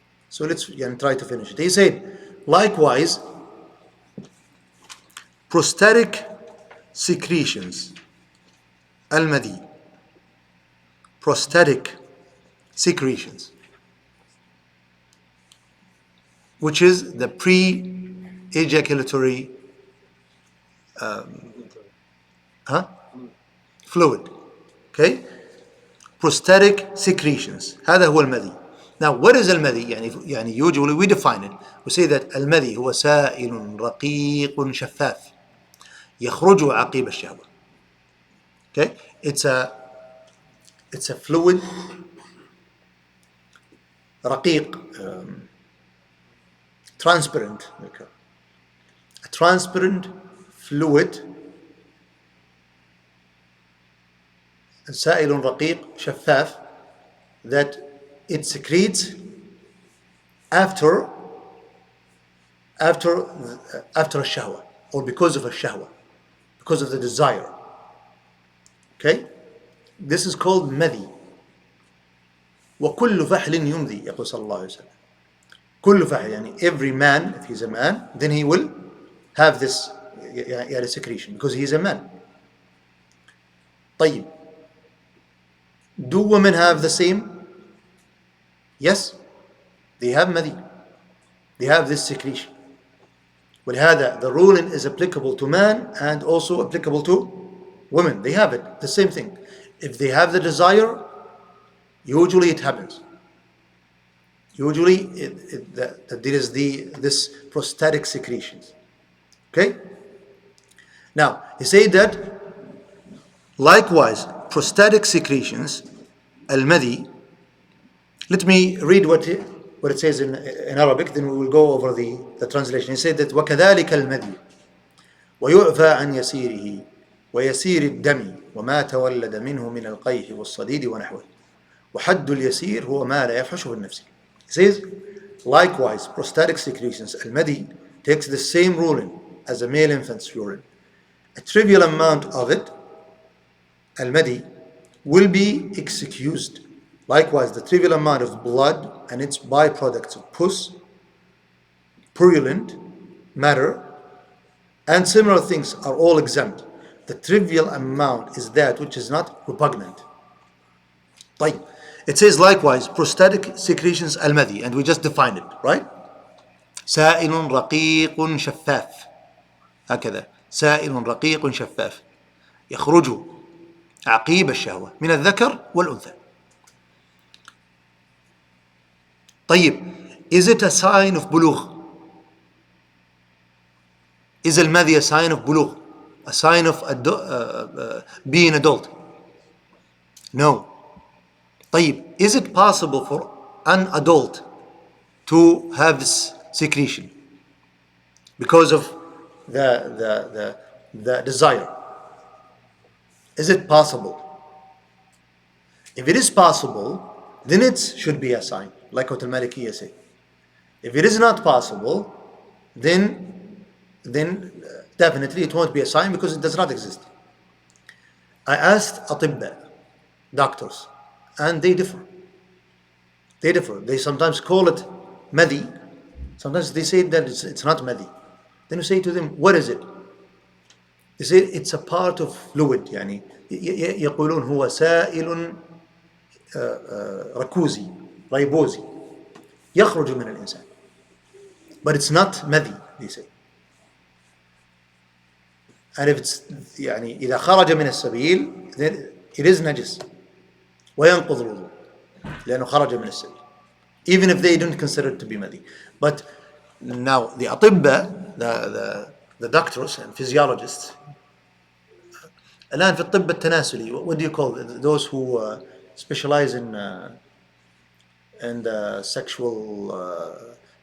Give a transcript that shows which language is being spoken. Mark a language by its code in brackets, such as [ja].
[en] So let's try to finish it. He said, likewise, prostatic secretions, al-madi, prostatic secretions, which is the pre-ejaculatory fluid. Okay? Prostatic secretions. [ar] هذا هو المذي. [en] Now, what is المذي? يعني usually we define it. We say that [ar] المذي هو سائل رقيق شفاف يخرج عقيب الشهوة. [en] Okay? It's a fluid رقيق, transparent. A transparent fluid, [ar] سائل رقيق شفاف, [en] that it secretes after a shahwa, or because of a shahwa, because of the desire. Okay? This is called madhi. [ar] وكل فحل يمضي, يقول صلى الله عليه وسلم. كل فحل, [en] يعني every man, if he's a man, then he will have this secretion because he is a man. طيب, do women have the same? Yes, they have madhi. They have this secretion. ولهذا the ruling is applicable to man and also applicable to women. They have it, the same thing. If they have the desire, usually it happens. Usually that there is this prostatic secretions. Okay? Now, he said that likewise, prostatic secretions, al-madhi. Let me read what it says in Arabic, then we will go over the translation. He said that [ar] وَكَذَلِكَ الْمَذِي وَيُعْفَى عَنْ يَسِيرِهِ وَيَسِيرِ الدَّمِ وَمَا تَوَلَّدَ مِنْهُ مِنَ الْقَيْحِ وَالصَّدِيدِ وَنَحْوِهِ وَحَدُّ الْيَسِيرِ هُوَ مَا لَا يَفْحُشُ فِي النَّفْسِ. [en] He says, likewise, prostatic secretions, al-madi, takes the same ruling as a male infant's urine. A trivial amount of it, al-madi, will be excused. Likewise, the trivial amount of blood and its byproducts of pus, purulent matter, and similar things are all exempt. The trivial amount is that which is not repugnant. [ar] طيب. [en] It says likewise, prostatic secretions al-madi, and we just defined it, right? [ar] سائل رقيق شفاف. هكذا سائل رقيق شفاف يخرج عقيب الشهوة من الذكر والأنثى. [en] طيب, is it a sign of بلوغ? Is al-madi a sign of بلوغ? A sign of being adult? No. طيب, is it possible for an adult to have this secretion because of the desire? Is it possible? If it is possible, then it should be a sign, like what al-Malikiyya say. If it is not possible, then definitely it won't be a sign because it does not exist. I asked atibba, doctors, and they differ. They sometimes call it madi, sometimes they say that it's not madi. Then you say to them, what is it? They say it's a part of fluid. [ar] يعني يقولون هو سائل ركوزي ريبوزي يخرج من الإنسان. [en] But it's not madi, they say. And if it's [ar] يعني إذا خرج من السبيل, [en] then it is najis. [ar] وينقض الوضوء لأنه خرج من السبيل, [en] even if they don't consider it to be madi. But now the أطباء, the doctors and physiologists, [ar] الآن في الطب التناسلي, [en] what do you call those who specialize in sexual